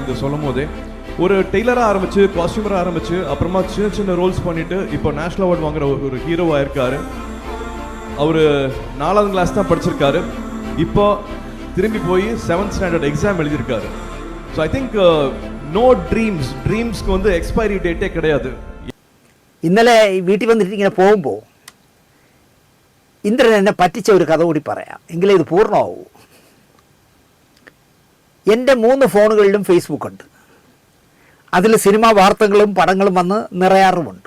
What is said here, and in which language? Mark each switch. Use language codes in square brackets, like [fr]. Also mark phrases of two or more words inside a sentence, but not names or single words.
[ta] இது சொல்லும் போதே ஒரு டெய்லராக ஆரம்பித்து, காஸ்டியூமராக ஆரம்பித்து, அப்புறமா சின்ன ரோல்ஸ் பண்ணிவிட்டு இப்போ [en] national award [ta] வாங்குற ஒரு ஹீரோவாக இருக்கார். அவர் 4ஆம் கிளாஸ் தான் படிச்சிருக்காரு. இப்போ திரும்பி போய் 7th [en] standard exam [ta] எழுதியிருக்காரு. [en] so I think no dreams-kku expiry date-e கிடையாது. [ml] ഇന്നലെ വീട്ടിൽ വന്നിട്ട് ഇങ്ങനെ പോകുമ്പോൾ ഇന്ദ്രൻ എന്നെ പറ്റിച്ച ഒരു കഥ കൂടി പറയാം, എങ്കിലേ ഇത് പൂർണ്ണമാവൂ. എൻ്റെ 3 ഫോണുകളിലും ഫേസ്ബുക്ക് ഉണ്ട്. അതിൽ സിനിമാ വാർത്തകളും പടങ്ങളും വന്ന് നിറയാറുമുണ്ട്.